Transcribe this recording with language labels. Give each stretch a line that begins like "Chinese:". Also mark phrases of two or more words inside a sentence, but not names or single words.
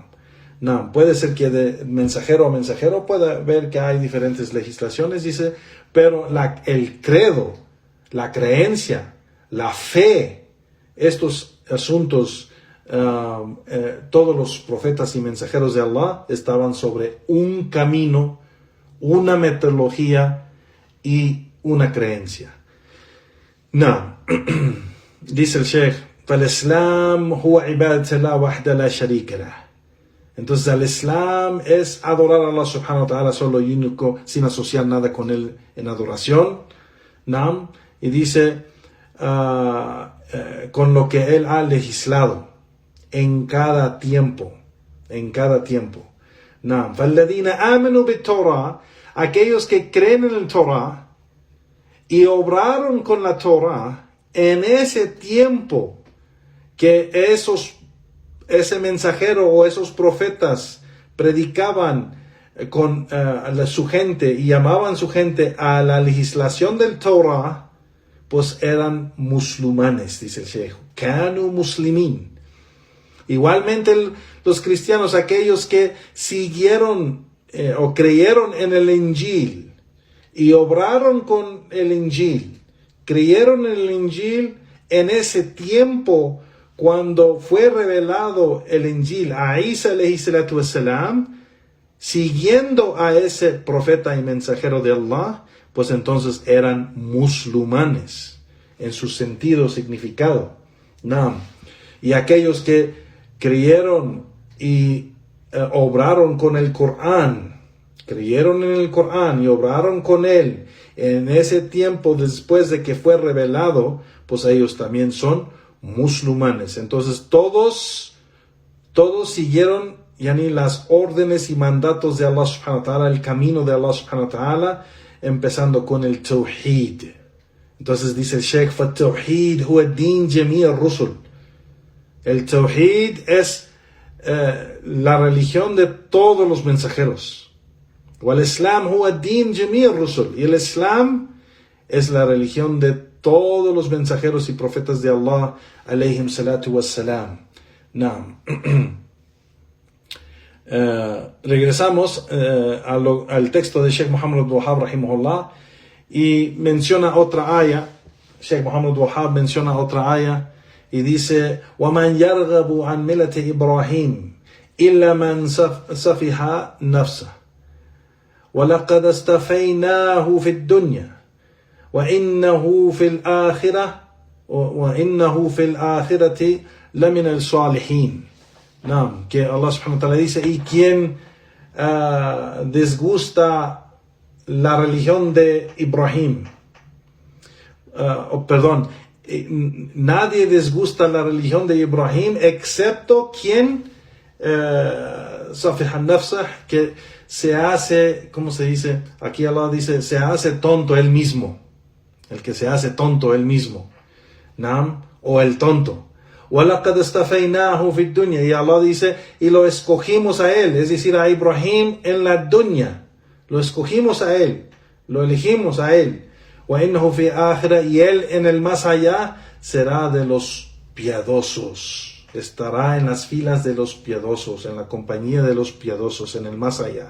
Spanish: No, puede ser que de mensajero a mensajero pueda ver que hay diferentes legislaciones, dice, pero el credo, la creencia, la fe, estos asuntos, todos los profetas y mensajeros de Allah estaban sobre un camino una metodología y una creencia. No. Dice el Sheikh,
Arabic: فالإسلام هو عبادة الله وحده لا شريك له.
Spanish: Entonces el Islam es adorar a Allah
Arabic: سبحانه وتعالى
Spanish: solo y único, sin asociar nada con él en adoración. Nam. Y dice, con lo que él ha legislado en cada tiempo.
Arabic: Nam. فالذين آمنوا بالتوراة,
Spanish: aquellos que creen en el Torah y obraron con la Torah en ese tiempo que ese mensajero o esos profetas predicaban con su gente y llamaban su gente a la legislación del Torah, pues eran musulmanes, dice el Sheikh.
Arabic: كانوا مسلمين.
Spanish: Igualmente los cristianos, aquellos que siguieron o creyeron en el Injil y obraron con el Injil, creyeron en el Injil en ese tiempo cuando fue revelado el Injil a Isa
Arabic: عليه الصلاة والسلام,
Spanish: siguiendo a ese profeta y mensajero de Allah, pues entonces eran musulmanes en su sentido, significado. Naam. Y aquellos que creyeron y obraron con el Corán, creyeron en el Corán y obraron con él en ese tiempo después de que fue revelado, pues ellos también son musulmanes. Entonces todos siguieron las órdenes y mandatos de Allah
Arabic: سبحانه وتعالى,
Spanish: el camino de Allah
Arabic: سبحانه وتعالى,
Spanish: empezando con el Tawhid. Entonces dice el Sheikh,
Arabic: فَالتَّوْحِيد هُوَ الدِّينِ جَمِيعِ الرُّسُلِ.
Spanish: El Tawhid es la religión de todos los mensajeros.
Arabic: وَالْإِسْلَامُ هُوَ الدِّينِ جَمِيعِ الرُّسُلِ.
Spanish: Y el Islam es la religión de todos los mensajeros y profetas de Allah,
Arabic: عليهم الصلاة والسلام.
Spanish: Naam. Regresamos al texto de Sheikh Muhammad Abdul Wahhab rahimahullah y menciona otra aya. Sheikh Muhammad Abdul Wahhab menciona otra aya y dice:
Arabic: وَمَنْ يَرْغَبُ عَنْ مِلَّةِ إِبْرَاهِيمَ إِلَّا مَنْ سَفِهَ نَفْسَهُ وَلَقَدْ اسْتَفَيْنَاهُ فِي الدُّنْيَا وإنه في الآخرة لمن الصالحين.
Spanish: Naam, que Allah
Arabic: سبحانه وتعالى
Spanish: dice, y quien desgusta la religión de Ibrahim, nadie desgusta la religión de Ibrahim excepto quien
Arabic: سفه نفسه,
Spanish: que se hace, ¿cómo se dice? Aquí Allah dice, se hace tonto él mismo. El que se hace tonto él mismo. Naam, o el tonto.
Arabic: وَلَقَدْ اسْتَفَيْنَاهُ فِي الدُّنْيَا.
Spanish: Y Allah dice, y lo escogimos a él, es decir, a Ibrahim en la dunya. Lo escogimos a él, lo elegimos a él.
Arabic: وَإِنَّهُ فِي آخِرَةٍ.
Spanish: Y él en el más allá será de los piadosos. Estará en las filas de los piadosos, en la compañía de los piadosos, en el más allá.